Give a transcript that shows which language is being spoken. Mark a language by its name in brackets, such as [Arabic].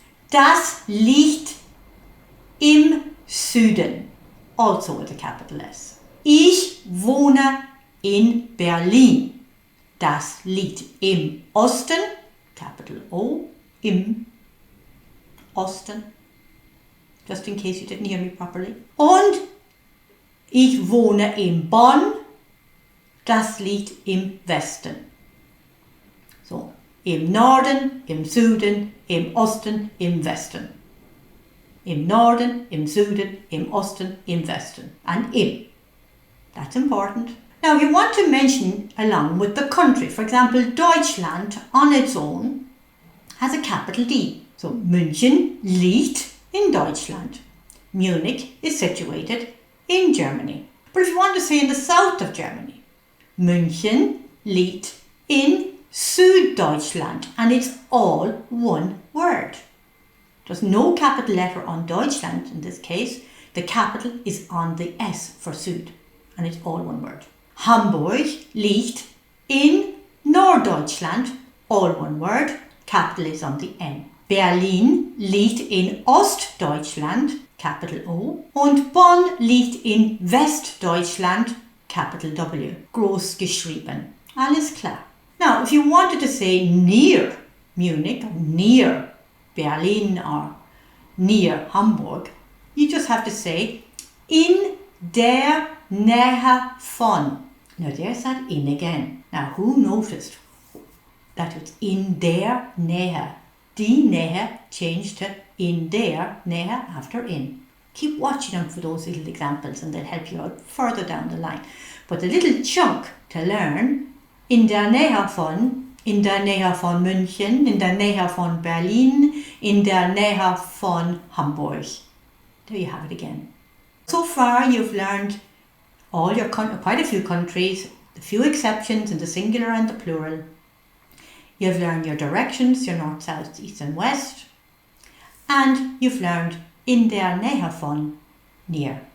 [German] Das liegt im Süden. [English] Also with a capital S. [German] Ich wohne in Berlin. Das liegt im Osten. [English] Capital O, [German] im Osten, [English] just in case you didn't hear me properly. [German] Und ich wohne in Bonn, das liegt im Westen. So, im Norden, im Süden, im Osten, im Westen. Im Norden, im Süden, im Osten, im Westen. [English] And [German] im. [English] That's important. Now you want to mention along with the country. For example, Deutschland on its own has a capital D. [German] So München liegt in Deutschland. [English] Munich is situated in Germany. But if you want to say in the south of Germany, [German] München liegt in Süddeutschland, [English] and it's all one word. There's no capital letter on Deutschland in this case. The capital is on the S for Süd, and it's all one word. [German] Hamburg liegt in Norddeutschland, [English] all one word. Capital is on the N. [German] Berlin liegt in Ostdeutschland, [English] capital O. [German] Und Bonn liegt in Westdeutschland, [English] capital W. [German] Groß geschrieben. Alles klar. [English] Now, if you wanted to say near Munich, or near Berlin, or near Hamburg, you just have to say [German] in der Nähe von. [English] Now there's that in again. Now who noticed that it's [German] in der Nähe? Die Nähe [English] changed to [German] in der Nähe [English] after in. Keep watching out for those little examples and they'll help you out further down the line. But the little chunk to learn, [German] in der Nähe von München, in der Nähe von Berlin, in der Nähe von Hamburg. [English] There you have it again. So far you've learned all your quite a few countries, a few exceptions in the singular and the plural. You've learned your directions, your north, south, east and west. And you've learned [German] in der Nähe von, [English] near.